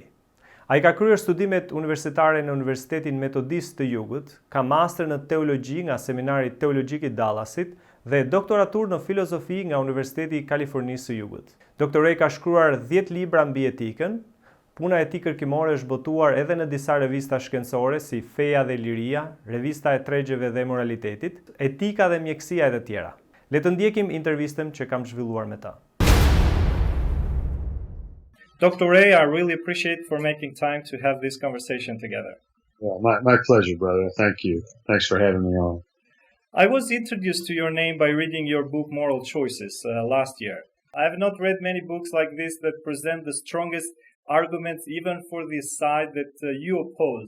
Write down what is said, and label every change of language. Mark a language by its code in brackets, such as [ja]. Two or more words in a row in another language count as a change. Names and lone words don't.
[sq] Ai ka kryer studimet universitare në Universitetin Metodist të Jugut, ka master në teologji nga Seminari Teologjik I Dallasit dhe doktoratur në filozofi nga Universiteti I Kalifornisë së Jugut. Dr. Ray ka shkruar 10 libra mbi etikën. Puna e tij kërkimore është botuar edhe në disa revista shkencore si Feja dhe Liria, Revista e Tregjeve dhe Moralitetit, Etika dhe Mjekësia e të tjera. Le të ndjekim intervistën që kam zhvilluar me ta. [en] Dr. Ray, I really appreciate for making time to have this conversation together. Well, my pleasure, brother. Thank you. Thanks for having me on. I was introduced to your name by reading your book Moral Choices last year. I have not read many books like this that present the strongest arguments even for the side that you oppose.